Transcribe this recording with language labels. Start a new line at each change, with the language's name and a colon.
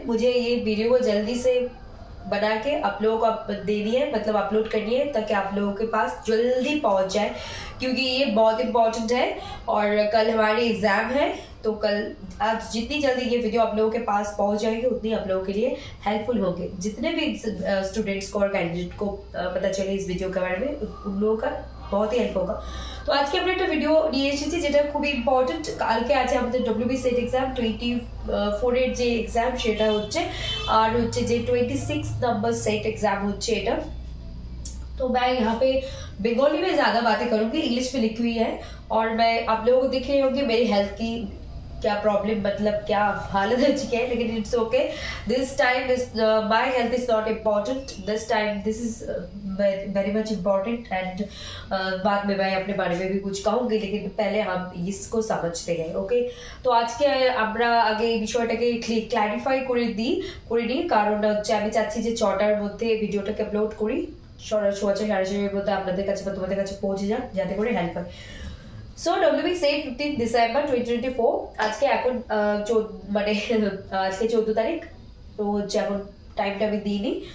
Hindi: मुझे ये वीडियो को जल्दी से बना के आप लोगों को देनी है मतलब अपलोड करनी है ताकि आप लोगों के पास जल्दी पहुंच जाए क्योंकि ये बहुत इंपॉर्टेंट है और कल हमारी एग्जाम है। तो कल आज जितनी जल्दी ये वीडियो आप लोगों के पास पहुंच जाएगी उतनी आप लोगों के लिए हेल्पफुल होगी। जितने भी स्टूडेंट्स को और कैंडिडेट को पता चले इस वीडियो के बारे में उन लोगों का बहुत ही हेल्प होगा। तो आज के
Bangla: আমরা একটা ভিডিও নিয়ে এসেছি যেটা খুব ইম্পর্টেন্ট। কালকে আছে আমাদের ডব্লিউবি সেট एग्जाम 24 এর যে एग्जाम সেটা হচ্ছে আর হচ্ছে যে 26 नंबर सेट एग्जाम হচ্ছে এটা।
Hindi: तो मैं यहाँ पे बंगाली में ज्यादा बातें करूंगी, इंग्लिश में लिखी हुई है और मैं आप लोगों को दिख रही होंगी मेरी हेल्थ की क्या प्रॉब्लम मतलब क्या हालत हो चुकी है, लेकिन
English: It's okay. This time my health is not important, this time this is very much important and
Hindi: बाद में मैं अपने बारे में भी कुछ कहूंगी, लेकिन पहले हम इसको समझते हैं
English: Okay.
Hindi: तो आज के
Bangla: আমরা আগে এই বিষয়টাকে ক্ল্যারিফাই করে নিই কারণ হচ্ছে আমি চাচ্ছি যে 6টার মধ্যে ভিডিওটাকে আপলোড করি সোয়া 6:30 মধ্যে আপনাদের কাছে বা তোমাদের কাছে পৌঁছে যাক যাতে করে হেল্প হয়। সো ডব্লিউবি সেট 15 ডিসেম্বর 2024 আজকে এখন মানে আজকে 14 তারিখ তো হচ্ছে এখন টাইমটা আমি দিইনি।